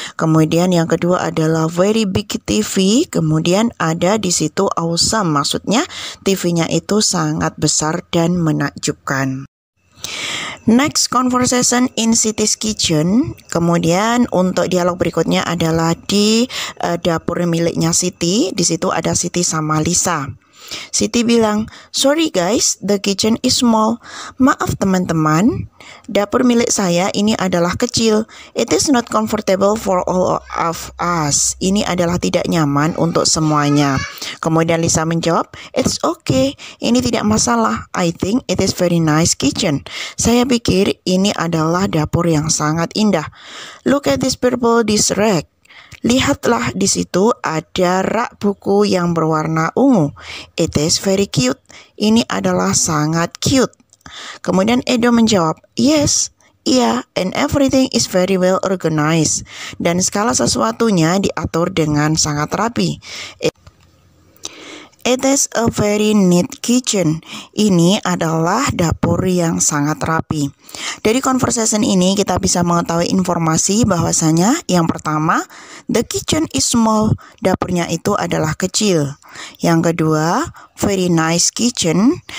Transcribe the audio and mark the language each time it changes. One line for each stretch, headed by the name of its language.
Indonesian: Kemudian yang kedua adalah
English: very big TV,
Indonesian: kemudian ada di situ awesome, maksudnya TV-nya itu sangat besar dan menakjubkan.
English: Next, conversation in Siti's kitchen.
Indonesian: Kemudian untuk dialog berikutnya adalah di dapur miliknya Siti. Di situ ada Siti sama Lisa. Siti bilang,
English: "Sorry guys, the kitchen is small."
Indonesian: Maaf teman-teman, dapur milik saya ini adalah kecil.
English: It is not comfortable for all of us.
Indonesian: Ini adalah tidak nyaman untuk semuanya. Kemudian Lisa menjawab,
English: "It's okay.
Indonesian: Ini tidak masalah.
English: I think it is very nice kitchen."
Indonesian: Saya pikir ini adalah dapur yang sangat indah.
English: "Look at this purple dish rack."
Indonesian: Lihatlah di situ ada rak buku yang berwarna ungu.
English: It is very cute.
Indonesian: Ini adalah sangat cute. Kemudian Edo menjawab,
English: "Yes,
Indonesian: iya,
English: and everything is very well organized."
Indonesian: Dan segala sesuatunya diatur dengan sangat rapi.
English: It is a very neat kitchen.
Indonesian: Ini adalah dapur yang sangat rapi. Dari conversation ini kita bisa mengetahui informasi bahwasanya yang pertama,
English: the kitchen is small.
Indonesian: Dapurnya itu adalah kecil. Yang kedua,
English: very nice kitchen.